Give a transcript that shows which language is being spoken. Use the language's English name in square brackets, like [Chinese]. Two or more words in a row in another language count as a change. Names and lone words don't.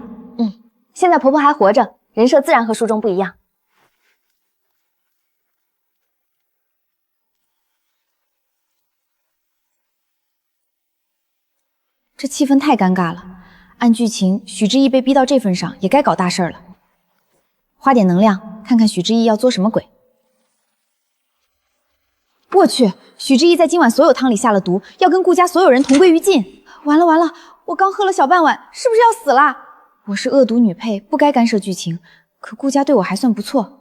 [Chinese] 現在婆婆還活着，人設自然和書中不一樣。這氣氛太尷尬了。按劇情，許知意被逼到這份上，也該搞大事了。花點能量，看看許知意要作什麼鬼。我去，許知意在今晚所有湯裡下了毒，要跟顧家所有人同歸於盡。完了完了，我剛喝了小半碗，是不是要死啦？我是惡毒女配，不該干涉劇情，可顧家對我還算不錯。